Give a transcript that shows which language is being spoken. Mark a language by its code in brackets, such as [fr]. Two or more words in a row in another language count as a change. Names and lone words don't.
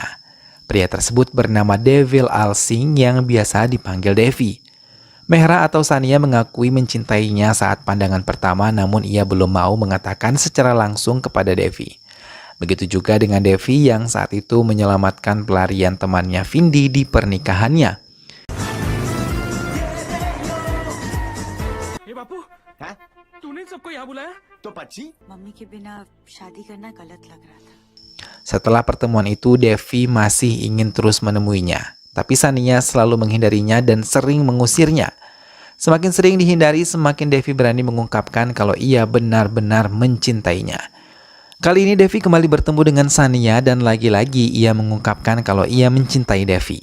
[id] Pria tersebut bernama Devil Alsing yang biasa dipanggil Devi. Mehra atau Sania mengakui mencintainya saat pandangan pertama, namun ia belum mau mengatakan secara langsung kepada Devi. Begitu juga dengan Devi yang saat itu menyelamatkan pelarian temannya Vindi di pernikahannya. [hi] Hey बापू, तूने सबको यहाँ बुलाया? तो पक्षी मम्मी के बिना शादी करना गलत लग रहा था। [id] Setelah pertemuan itu, Devi masih ingin terus menemuinya. Tapi Sania selalu menghindarinya dan sering mengusirnya. Semakin sering dihindari, semakin Devi berani mengungkapkan kalau ia benar-benar mencintainya. Kali ini Devi kembali bertemu dengan Sania dan lagi-lagi ia mengungkapkan kalau ia mencintai Devi.